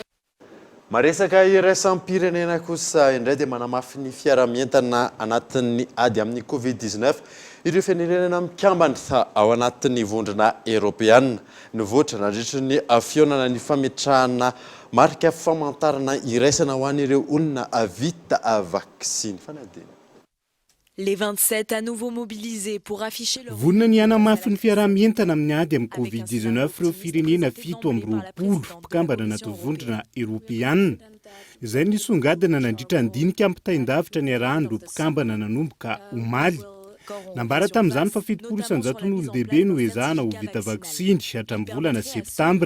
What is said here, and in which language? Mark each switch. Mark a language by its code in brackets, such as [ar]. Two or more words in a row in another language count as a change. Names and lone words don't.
[mg] Maresaka iraisam-pirenena kosa indray dia manamafy ny fiara-mientana anatin'ny ady amin'ny Covid-19 ireo firenena mikambana ao anatin'ny vondrona Eoropeana nivoatra nandritra ny fionana ny fametrahana marika famantarana iraisana ho an'ireo olona vita vaksiny fanadina. [fr] Les 27 à nouveau mobilisés pour afficher leur... [mg] Vonina ny hanamafy ny fiara-mientana amin'ny ady amin'ny Covid-19 ireo firenena 7 mpikambana anaty vondrona Eoropeana. Izay nisongadina nandritra ny dinika ampitaindavitra ny arahan'ireo mpikambana nanomboka omaly. Nambara tamin'izany fa 700,000 no ezahana ho vita vaksiny hatramin'ny volana septambra.